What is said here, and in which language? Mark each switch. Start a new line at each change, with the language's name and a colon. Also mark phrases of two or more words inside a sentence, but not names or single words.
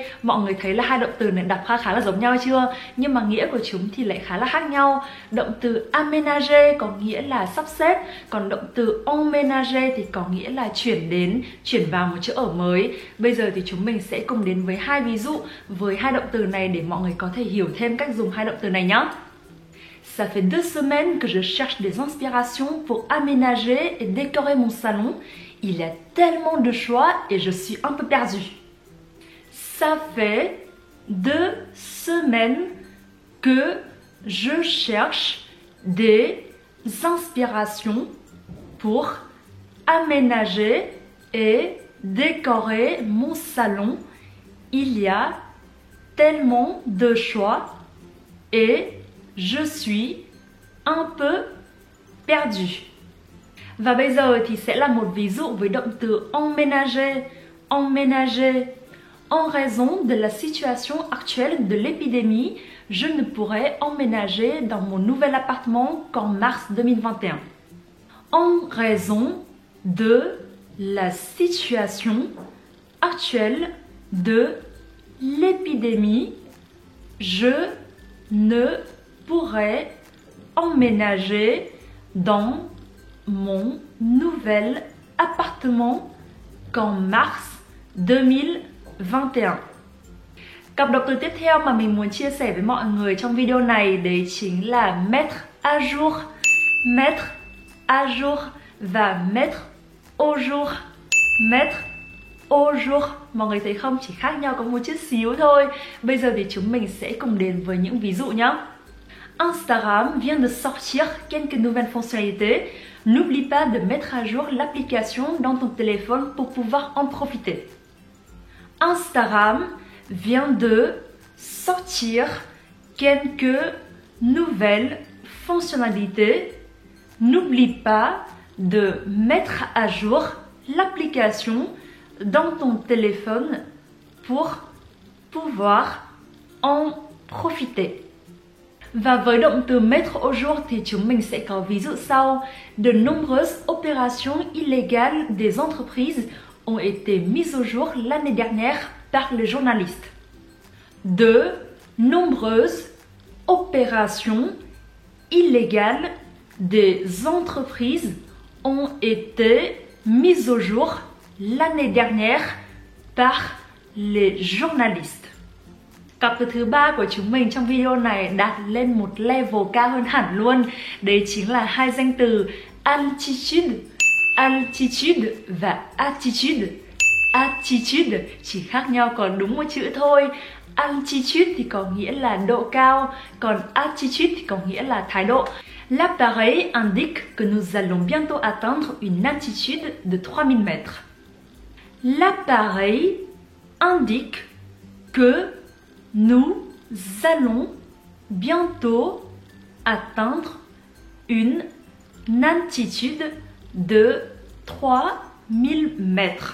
Vietnamese: Mọi người thấy là hai động từ này đọc khá là giống nhau chưa? Nhưng mà nghĩa của chúng thì lại khá là khác nhau. Động từ aménager có nghĩa là sắp xếp, còn động từ emménager thì có nghĩa là chuyển vào một chỗ ở mới. Bây giờ thì chúng mình sẽ cùng đến với hai ví dụ với hai động từ này để mọi người có thể hiểu thêm cách dùng hai động từ này nhé.
French: Ça fait 2 semaines que je cherche des inspirations pour aménager et décorer mon salon. Il y a tellement de choix et je suis un peu perdue. Ça fait 2 semaines que je cherche des inspirations pour aménager et décorer mon salon. Il y a tellement de choix et je suis un peu perdue.
Vietnamese: Và bây giờ thì sẽ là một ví dụ với động từ emménager. Emménager.
French: En raison de la situation actuelle de l'épidémie, je ne pourrai emménager dans mon nouvel appartement qu'en mars 2021. En raison de la situation actuelle de l'épidémie, je ne pourrai emménager dans mon nouvel appartement qu'en mars 2021.
Vietnamese: Cặp động từ tiếp theo mà mình muốn chia sẻ với mọi người trong video này đấy chính là
French: mettre à jour, mettre à jour
Vietnamese: và
French: mettre au jour, mettre au jour.
Vietnamese: Mọi người thấy không? Chỉ khác nhau có một chút xíu thôi. Bây giờ thì chúng mình sẽ cùng đến với những ví dụ nhé.
French: Instagram vient de sortir quelques nouvelles fonctionnalités. N'oublie pas de mettre à jour l'application dans ton téléphone pour pouvoir en profiter. Instagram vient de sortir quelques nouvelles fonctionnalités. N'oublie pas de mettre à jour l'application dans ton téléphone pour pouvoir en profiter.
Vietnamese: Và với động từ
French: mettre au jour
Vietnamese: thì chúng mình sẽ có ví dụ sau.
French: De nombreuses opérations illégales des entreprises ont été mises au jour l'année dernière par les journalistes. De nombreuses opérations illégales des entreprises ont été mises au jour l'année dernière par les journalistes.
Vietnamese: Cặp từ thứ ba của chúng mình trong video này đạt lên một level cao hơn hẳn luôn. Đấy chính là hai danh từ
French: altitude, altitude
Vietnamese: và attitude. Attitude chỉ khác nhau còn đúng một chữ thôi. Altitude thì có nghĩa là độ cao, còn attitude thì có nghĩa là thái độ.
French: L'appareil indique que nous allons bientôt atteindre une altitude de 3000 mètres. L'appareil indique que nous allons bientôt atteindre une altitude de 3000 mètres.